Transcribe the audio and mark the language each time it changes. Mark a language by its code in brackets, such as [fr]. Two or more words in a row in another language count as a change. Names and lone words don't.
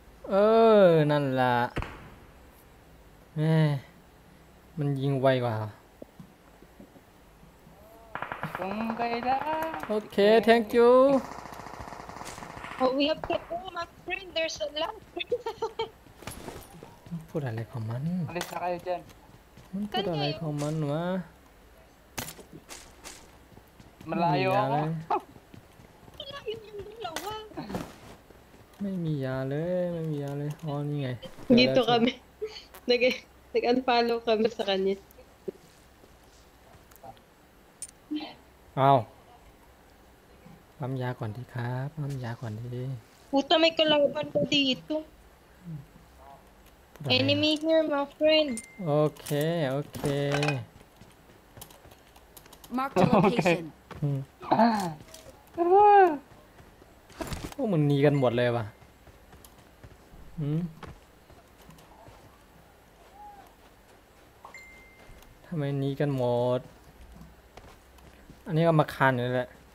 [th] เออนั่นล่ะแหมมันยิงไวกว่า [tl] Kung kailan. [th] โอเค [en] thank you Oh, we have to go, my friend. There's a lot. [th] พูดอะไรของมัน [tl] Alis na kayo dyan. [th] มันพูดอะไรของมันวะ [tl] Malayo Hindi ako. yan. Wala yun yung dalawa. [th] ไม่มียาเลยไม่มียาเลยอ๋อนี่ไง [tl] Dito kami. Nag-unfollow kami sa kanya. [th] เอาปั๊มยาก่อนดีครับปั๊มยาก่อนดี [tl] Puta, may kalaban pa dito. [th] พูดอะไร [en] Enemy here, my friend. [th] โอเคโอเค [en] Marked a location. [th] อืมพวกมึงหนีกันหมดเลยว่ะอืมทำไมหนีกันหมด อันนี้ก็มาคานอยู่นี่แหละ